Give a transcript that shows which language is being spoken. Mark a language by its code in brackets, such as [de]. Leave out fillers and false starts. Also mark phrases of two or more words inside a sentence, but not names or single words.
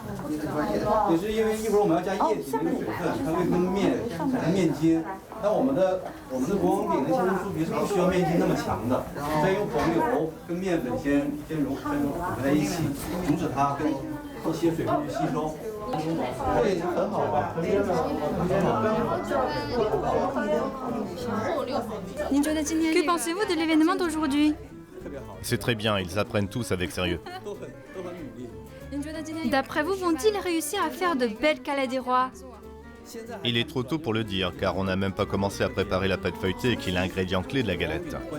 [zh] 也是因为一会儿我们要加液体那个水分，它会跟面产生面筋。但我们的国王饼的鲜酥皮是不需要面筋那么强的，所以用黄油跟面粉先混在一起，阻止它跟一些水分去吸收。这已经很好了。 [fr] Que pensez-vous de l'événement d'aujourd'hui? C'est très bien, ils apprennent tous avec sérieux. D'après vous, vont-ils réussir à faire de belles galettes des rois? Il est trop tôt pour le dire, car on n'a même pas commencé à préparer la pâte feuilletée qui est l'ingrédient clé de la galette.